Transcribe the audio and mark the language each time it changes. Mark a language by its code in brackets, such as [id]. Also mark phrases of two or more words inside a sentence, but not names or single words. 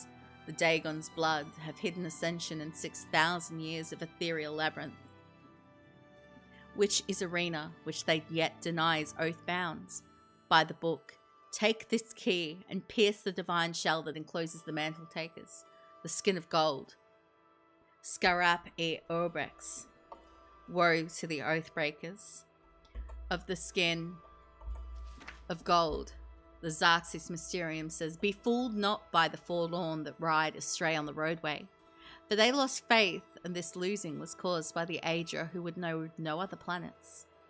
[en] The Dagon's blood have hidden ascension in 6,000 years of ethereal labyrinth, which is arena which they yet denies oath bounds. By the book, take this key and pierce the divine shell that encloses the mantle takers, the skin of gold. Scarap e Obrex. Woe to the oath breakers of the skin of gold. The Xarxis Mysterium says, be fooled not by the forlorn that ride astray on the roadway, for they lost faith, and this losing was caused by the Ager who would know no other planets.